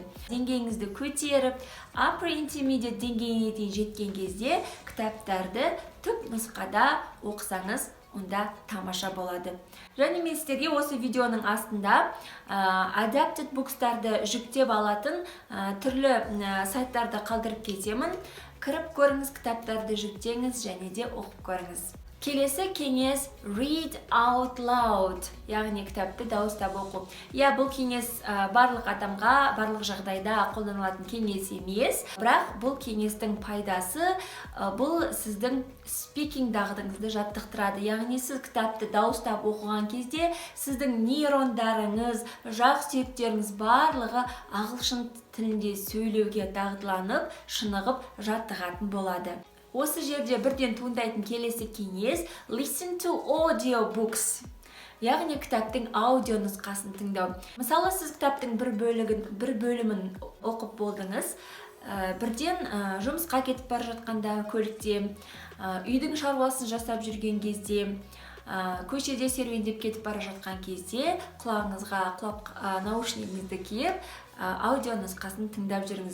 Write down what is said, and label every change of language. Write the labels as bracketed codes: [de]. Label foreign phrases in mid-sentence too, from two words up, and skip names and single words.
[kk] Деңгейіңізді көтеріп, upper-intermediate деңгейіне дейін жеткен кезде кітаптарды түп нұсқада оқысаңыз, онда тамаша болады. Және мен сіздерге осы видеоның астында [en] Adapted Books- [kk] тарды жүктеп алатын түрлі сайттарды қалдырып кетемін. Кіріп көріңіз, кітаптарды жүктеңіз және де оқып көріңіз. Келесі кеңес [en] read out loud, [kk] яғни кітапты дауыстап оқу. Бұл кеңес барлық адамға, барлық жағдайда қолданылатын кеңес емес, бірақ бұл кеңестің пайдасы бұл сіздің speaking дағдыңызды жаттықтырады. Яғни сіз кітапты дауыстап оқыған кезде сіздің нейрондарыңыз, жақ сүйектеріңіз барлығы ағылшын тілінде сөйлеуге дағдыланып, шынығып жаттығатын болады. Осы жерде бірден туындайтын келесі кеңес [en] listen to audio books. [kk] Яғни кітаптың аудио нұсқасын тыңдау. Мысалы, сіз кітаптың бір бөлімін оқып болдыңыз, бірден жұмысқа кетіп бара жатқанда, көлікте, үйдің шаруасын жасап жүрген кезде, көшеде серуендеп кетіп бара жатқан кезде, құлағыңызға наушнигіңізді киіп, аудио нұсқасын тыңдап жүріңіз.